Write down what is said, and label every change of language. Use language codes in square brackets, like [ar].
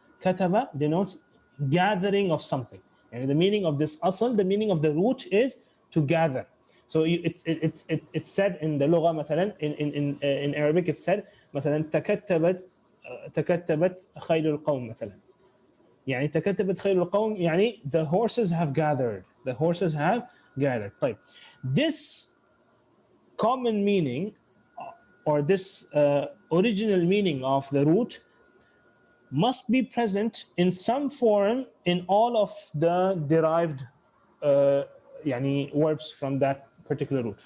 [en] Kataba denotes gathering of something. And the meaning of this asl, the meaning of the root is to gather. So it's said in the lugha مثلا, in Arabic it's said [ar] مثلا تكتبت خيل القوم مثلا. يعني تكتبت خيل القوم يعني [en] the horses have gathered. [ar] طيب. [en] This common meaning, or this original meaning of the root, must be present in some form in all of the derived verbs from that particular root.